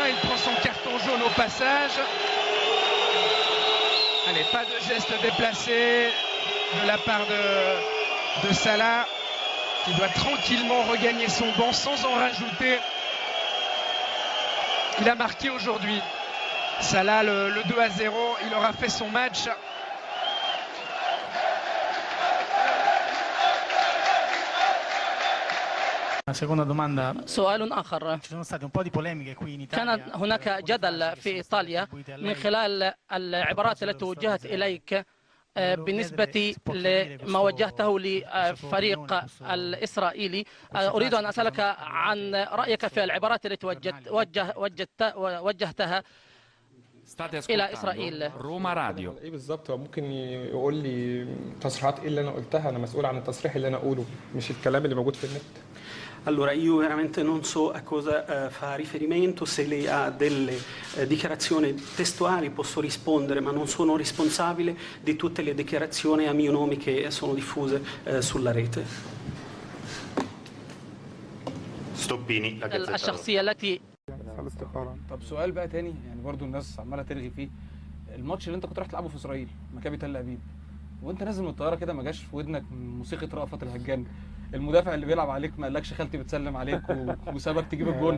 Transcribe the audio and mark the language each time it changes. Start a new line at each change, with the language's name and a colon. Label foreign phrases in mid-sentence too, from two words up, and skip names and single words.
French: Il prend son carton jaune au passage. Allez, pas de geste déplacé de la part de Salah, qui doit tranquillement regagner son banc sans en rajouter. Il a marqué aujourd'hui. Salah, le 2-0, il aura fait son match.
Italian: Seconda domanda.
Arabic: سؤال آخر.
Italian: Ci sono state un po' di polemiche qui in Italia.
Arabic: كان هناك جدل في إيطاليا من خلال العبارات التي وجهت إليك بالنسبة لما وجهته لفريق الإسرائيلي. أريد أن أسألك عن رأيك في العبارات التي وجهتها إلى إسرائيل. روما راديو. ايه بالظبط؟ هو ممكن يقول لي تصريحات ايه اللي انا قلتها؟ انا مسؤول عن التصريح اللي انا اقوله مش الكلام اللي موجود في النت.
Italian: Allora io veramente non so a cosa fa riferimento, se lei ha delle dichiarazioni testuali posso rispondere, ma non sono responsabile di tutte le dichiarazioni a mio nome che sono diffuse sulla rete.
Arabic: ستوبيني الشخصية التي طب سؤال بقى تاني، يعني برضو الناس عماله ترغي فيه. الماتش اللي انت كنت رايح تلعبه في اسرائيل مكابي تل ابيب، وانت نازل من الطياره كده ما جاش في ودنك موسيقى رأفت الهجان؟ المدافع اللي بيلعب عليك ما قالكش خالتي بتسلم عليك وسابك تجيب الجون؟